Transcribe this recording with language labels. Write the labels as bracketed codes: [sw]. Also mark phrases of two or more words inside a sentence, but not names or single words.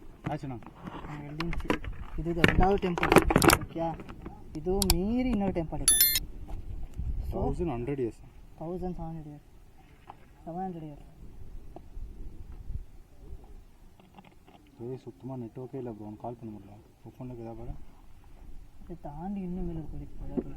[kn] ಇದು ಎಲ್ಲಾದರೂ [en] temple okay. [kn] ಇದು ಮೀರಿ ಇನ್ನೊಂದು ಟೆಂಪಲ್ ಇದೆ. [en] 1700 years. 700 years. [ta] சுத்தமாக நெட்ஒர்க்கே இல்லை ப்ரோ. கால் பண்ண முடியல. ஃபோனில் ஏதாவது இதை தாண்டி இன்னும் மேலே போயிருக்கு.